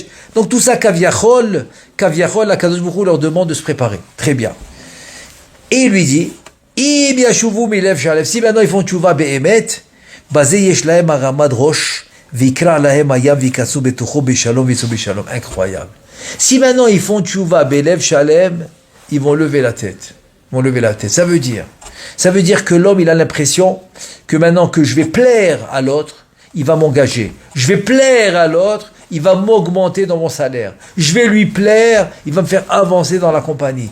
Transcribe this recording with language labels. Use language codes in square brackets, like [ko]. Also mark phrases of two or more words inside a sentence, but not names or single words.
[fr] Donc tout ça, Kaviachol, la Kadosh Baruch Hu leur demande de se préparer. Très bien. Et il lui dit, [he] אם ישובו מלב שלם. [fr] Si maintenant ils font [he] תשובה באמת, בזה יש להם הרמת ראש. [fr] Incroyable. Si maintenant ils font [he] תשובה בלב שלם, [fr] ils vont lever la tête. Ça veut dire que l'homme il a l'impression que maintenant que je vais plaire à l'autre, il va m'engager. Je vais plaire à l'autre, il va m'augmenter dans mon salaire. Je vais lui plaire, il va me faire avancer dans la compagnie.